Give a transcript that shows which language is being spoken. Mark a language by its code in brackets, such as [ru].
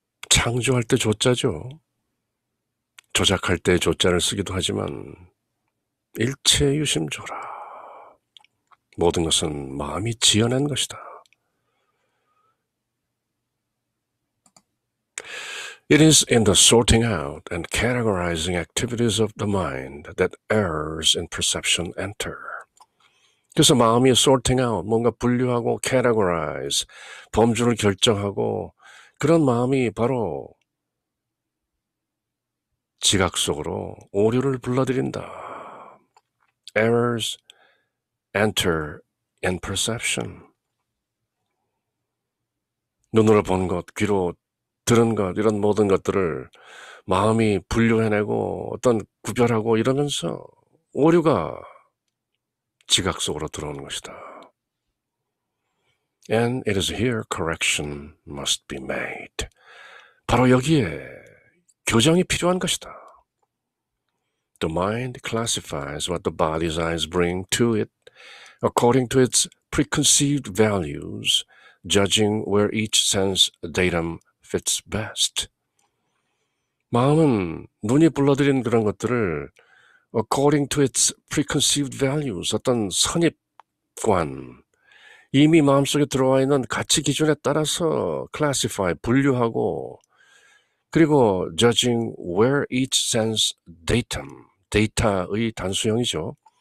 [ko] 창조할 때 조자죠. 조작할 때 조자를 쓰기도 하지만 일체 유심조라. 모든 것은 마음이 지어낸 것이다. [en] It is in the sorting out and categorizing activities of the mind that errors in perception enter. [ko] 그래서 마음이 sorting out, 뭔가 분류하고 categorize, 범주를 결정하고 그런 마음이 바로 지각 속으로 오류를 불러들인다. [en] Errors enter in perception. [ko] 눈으로 본 것, 귀로 들은 것, 이런 모든 것들을 마음이 분류해내고 어떤 구별하고 이러면서 오류가 지각 속으로 들어오는 것이다. [en] And it is here correction must be made. [ko] 바로 여기에 교정이 필요한 것이다. [en] The mind classifies what the body's eyes bring to it according to its preconceived values, judging where each sense datum fits best. [ko] 마음은 눈이 불러들인 그런 것들을 [en] according to its preconceived values, [ko] 어떤 선입관, 이미 마음속에 들어와 있는 가치 기준에 따라서 classify, 분류하고 그리고 [en] judging where each sense datum, [ko] 데이터의 단수형이죠.